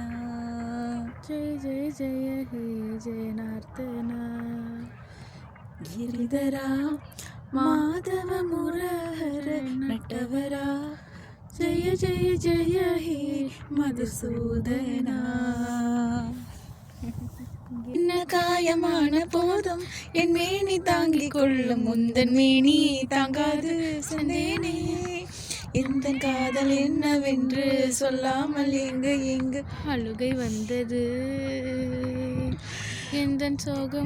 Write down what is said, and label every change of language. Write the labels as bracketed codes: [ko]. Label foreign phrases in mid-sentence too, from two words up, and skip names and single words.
[te] జయ జయ జయ హే జనార్దన గిరిధరా మాధవ మురహర నటవరా జయ జయ జయ హే మధుసూదన [ta] என்ன காயமான போதும் என் மேனி தாங்கிக் கொள்ளும் முந்தன் மேனி தாங்காது சந்தேனே எந்த காதல் என்னவென்று சொல்லாமல் எங்கு அழுகை வந்தது எந்தன் சோகம்